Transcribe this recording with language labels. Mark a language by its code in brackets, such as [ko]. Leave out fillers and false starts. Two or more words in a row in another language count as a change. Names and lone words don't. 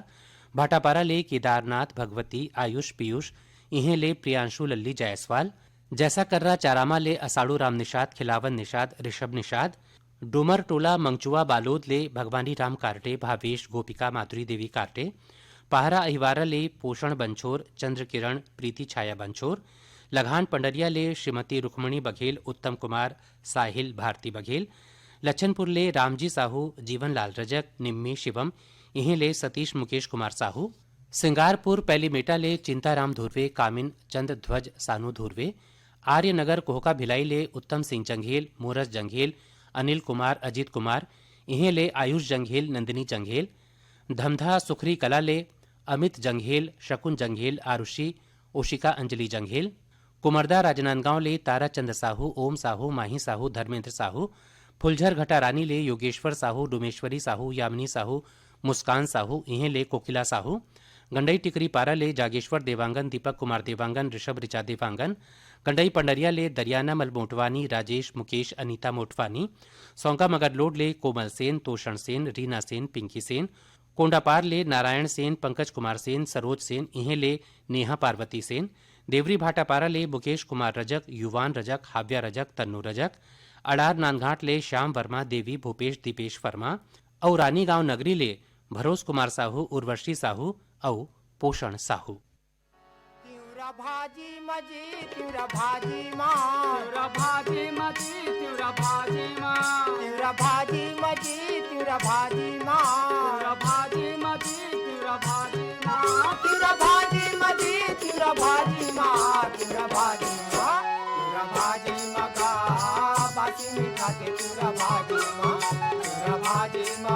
[hne] भाटापारा ले केदारनाथ, भगवती, आयुष, पीयूष, इहे ले प्रियांशु लल्ली जायसवाल, जैसा कर्रा चारामा ले असाड़ू राम निषाद, खिलावन निषाद, ऋषभ निषाद, डोमर टोला मंगचुआ बालोद ले भगवानी राम कार्टे, भावेश, गोपिका, माधुरी देवी कार्टे, पहरा अहिवारा ले पोषण बंछोर, चंद्र किरण, प्रीति छाया बंछोर, लघान पंडरिया ले श्रीमती रुक्मणी बघेल, उत्तम कुमार, साहिल, भारती बघेल, लच्छनपुर ले रामजी साहू, जीवनलाल रजक, निम्मी, शिवम, इहे ले सतीश मुकेश कुमार साहू, सिंगारपुर पैलीमेटा ले चिंताराम धुर्वे, कामिन चंद ध्वज सानू धुर्वे, आर्यनगर कोहका भिलाई ले उत्तम सिंह जंघेल, मोरस जंघेल, अनिल कुमार, अजीत कुमार, इहे ले आयुष जंघेल, नंदिनी जंघेल, धमधा सुखरी कला ले अमित जंघेल, शकुन जंघेल, आरुषि, ओशिका अंजलि जंघेल, कुमरदा राजनांदगांव ले ताराचंद साहू, ओम साहू, माही साहू, धर्मेंद्र साहू, फुलझर घटा रानी ले योगेश्वर साहू, डुमेश्वरी साहू, यामिनी साहू, मुस्कान साहू, इहे ले कोकिला साहू, गंडई टिकरी पारा ले जागेश्वर देवांगन, दीपक कुमार देवांगन, ऋषभ ऋचा देवांगन, गंडई पंडरिया ले दरियाना मल मोटवानी, राजेश, मुकेश, अनीता मोटवानी, सौंका मगरलोड ले कोमल सेन, तोषण सेन, रीना सेन, पिंकी सेन, कोंडापार ले नारायण सेन, पंकज कुमार सेन, सरोज सेन, इहे ले नेहा पार्वती सेन, देवरी भाटापारा ले मुकेश कुमार रजक, युवान रजक, हाव्या रजक, तन्नू रजक, अडार नानघाट ले श्याम वर्मा, देवी, भूपेश, दीपेश वर्मा, और रानी गांव नगरी ले भरोस कुमार साहू, उर्वशी साहू और पोषण साहू। तिउरा भाजी मजी, तिउरा भाजी माँ, तिउरा भाजी मजी, तिउरा भाजी माँ, तिउरा भाजी मजी, तिउरा भाजी माँ, तिउरा भाजी मजी, तिउरा भाजी माँ, तिउरा भाजी मजी, तिउरा भाजी माँ, तिउरा भाजी माँ, तिउरा भाजी मगा बासी मीठा के तिउरा भाजी माँ, तिउरा भाजी माँ